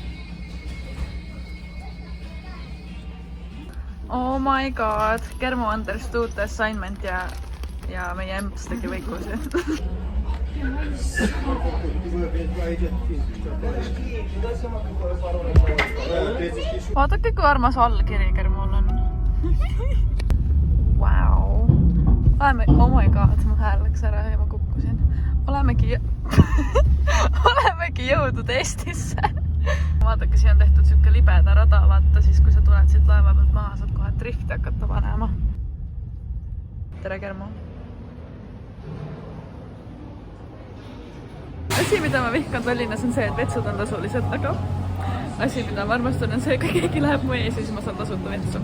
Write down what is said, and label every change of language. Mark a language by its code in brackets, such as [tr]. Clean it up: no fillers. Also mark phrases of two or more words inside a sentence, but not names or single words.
[en] Oh my god, Kermo understood the assignment [et] ja meie emps tegi võikusi. Vaadake, kui armas allkiri Kermol on. [en] Wow. Oh my god, [et] mu hääl läks ära ja ma kukkusin. Olemegi jõudnud Eestisse. Vaadake, siin on tehtud siuke libeda rada, vaata siis, kui sa tuled siit laeva pealt maha, saad kohe drifti hakata panema. Tere, Kermo. Asi, mida ma vihkan Tallinnas on see, et vetsud on tasulised, aga asi, mida ma armastan on see, kui keegi läheb mu ees ja siis ma saan tasuta vetsu.